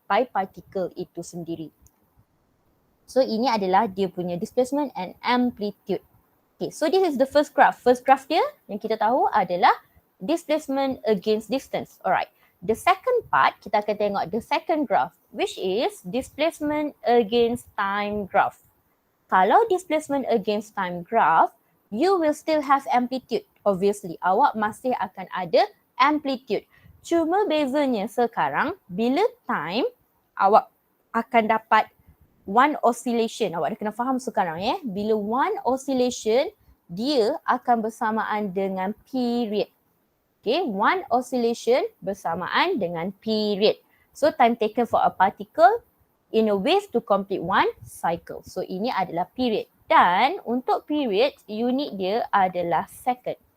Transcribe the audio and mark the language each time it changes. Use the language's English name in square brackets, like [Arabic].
[English] By particle [Malay] itu sendiri. So ini adalah dia punya displacement and amplitude. [English] Okay, so this is the first graph. First graph [Malay] dia yang kita tahu adalah [English] displacement against distance. Alright. The second part, [Malay] kita akan tengok [English] the second graph which is displacement against time graph. Kalau displacement against time graph, you will still have amplitude. Obviously, [Malay] awak masih akan ada amplitude. Cuma bezanya sekarang, bila time, awak akan dapat one oscillation. Awak dah kena faham sekarang ya. Bila one oscillation, dia akan bersamaan dengan period. Okay, one oscillation bersamaan dengan period. [English] So, time taken for a particle in a wave to complete one cycle. [Malay] So ini adalah period. Dan untuk period, unit dia adalah second.